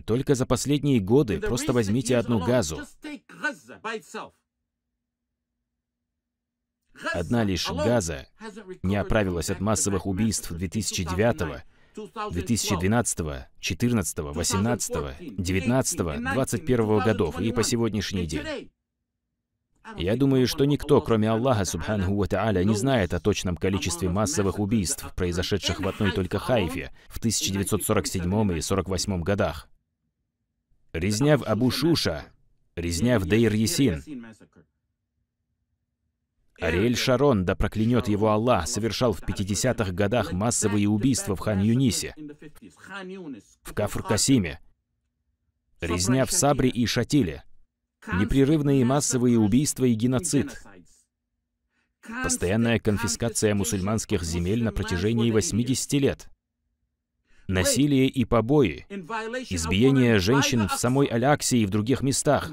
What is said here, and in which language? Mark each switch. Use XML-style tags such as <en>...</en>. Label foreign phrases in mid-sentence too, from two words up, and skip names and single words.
<ru>Только за последние годы просто возьмите одну Газу. Одна лишь Газа не оправилась от массовых убийств 2009, 2012, 2014, 2018, 2019, 2021 годов и по сегодняшний день. Я думаю, что никто, кроме Аллаха,</ru> <ar>سبحانه وتعالى,</ar> <ru>не знает о точном количестве массовых убийств, произошедших в одной только Хайфе в 1947 и 1948 годах. Резня в Абу-Шуша, резня в Дейр-Ясин. Ариэль Шарон, да проклянет его Аллах, совершал в 50-х годах массовые убийства в Хан-Юнисе, в Кафр-Касиме, резня в Сабре и Шатиле, непрерывные массовые убийства и геноцид, постоянная конфискация мусульманских земель на протяжении 80 лет, насилие и побои, избиение женщин в самой Аль-Аксе и в других местах.</ru>